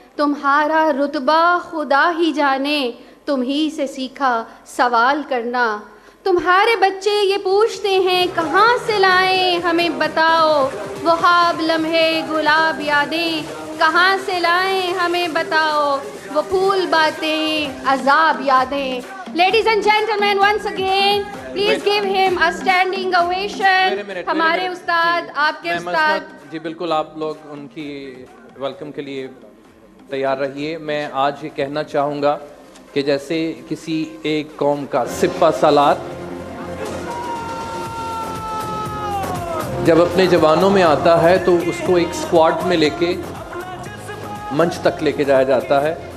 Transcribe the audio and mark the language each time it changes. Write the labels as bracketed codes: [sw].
[hi] तुम्हारा रुतबा खुदा ही जाने, तुम ही से सीखा सवाल करना. तुम्हारे बच्चे ये पूछते हैं कहाँ से लाएं हमें बताओ. वो ख्वाब लम्हे गुलाब यादें कहाँ से लाएं हमें बताओ. वो फूल बातें अजाब यादें. [en] Ladies and gentlemen, once again, please give him a standing ovation. [hi] हमारे उस्ताद, आपके उस्ताद. जी बिल्कुल, आप लोग उनकी वेलकम के लिए तैयार रहिए. मैं आज ये कहना चाहूँगा कि जैसे किसी एक कौम का सिपा सालार जब अपने जवानों में आता है तो उसको एक स्क्वाड में लेके मंच तक लेके जाया जाता है.